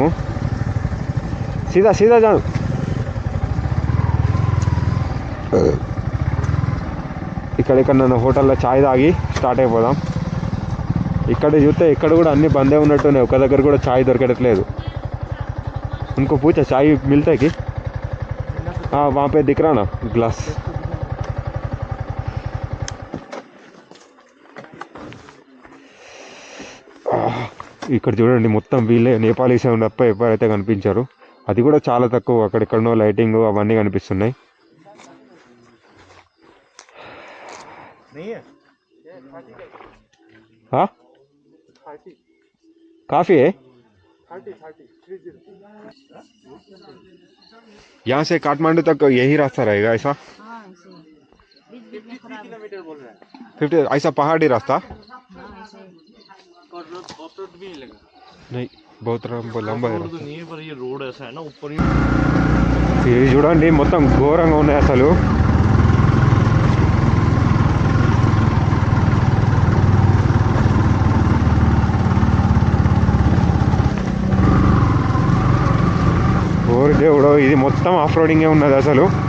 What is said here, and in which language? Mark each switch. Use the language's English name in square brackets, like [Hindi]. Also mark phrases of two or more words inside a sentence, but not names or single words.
[Hindi] सीधा सीधा जानू. [Telugu] ఇక్కడ నన్ను హోటల్లో ఛాయ్ తాగి స్టార్ట్ అయిపోదాం. ఇక్కడ చూస్తే ఇక్కడ కూడా అన్ని బందే ఉన్నట్టున్నాయి, ఒక దగ్గర కూడా ఛాయ్ దొరకట్లేదు. [Hindi] ఇంకో पूछा चाय मिलता कि वहाँ पे दिख रहा ना ग्लास. ఇక్కడ చూడండి మొత్తం వీళ్ళే నేపాలీస్ తప్ప ఎవరైతే కనిపించారు. అది కూడా చాలా తక్కువ, అక్కడెక్కడనో లైటింగ్ అవన్నీ కనిపిస్తున్నాయి. काफ़ी है. 30 यहाँ से काठमांडू तक यही रास्ता रहेगा ऐसा? हाँ ऐसे बीच में खराब किलोमीटर बोल रहा है 50 ऐसा पहाड़ी रास्ता? हाँ ऐसे नहीं बहुत लंबा है. तो नहीं है, पर ये रोड ऐसा है ना ऊपर ही. [Telugu] ఇది చూడండి మొత్తం ఘోరంగా ఉన్నాయి అసలు. ఓరి దేవుడు, ఇది మొత్తం ఆఫ్ రోడింగే ఉన్నది అసలు.